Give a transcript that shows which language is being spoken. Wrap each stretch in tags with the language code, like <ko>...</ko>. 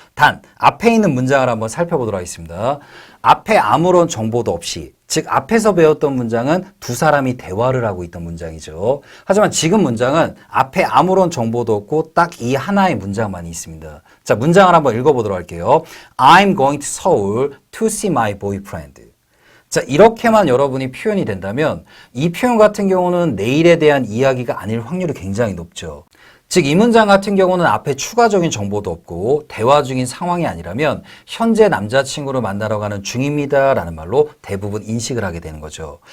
<ko>단 앞에 있는 문장을 한번 살펴보도록 하겠습니다. 앞에 아무런 정보도 없이 즉 앞에서 배웠던 문장은 두 사람이 대화를 하고 있던 문장이죠. 하지만 지금 문장은 앞에 아무런 정보도 없고 딱 이 하나의 문장만 있습니다. 자, 문장을 한번 읽어보도록 할게요.</ko> <en>I'm going to Seoul to see my boyfriend.</en> <ko>자, 이렇게만 여러분이 표현이 된다면 이 표현 같은 경우는 내일에 대한 이야기가 아닐 확률이 굉장히 높죠. 즉, 이 문장 같은 경우는 앞에 추가적인 정보도 없고 대화 중인 상황이 아니라면 현재 남자친구를 만나러 가는 중입니다 라는 말로 대부분 인식을 하게 되는 거죠.</ko>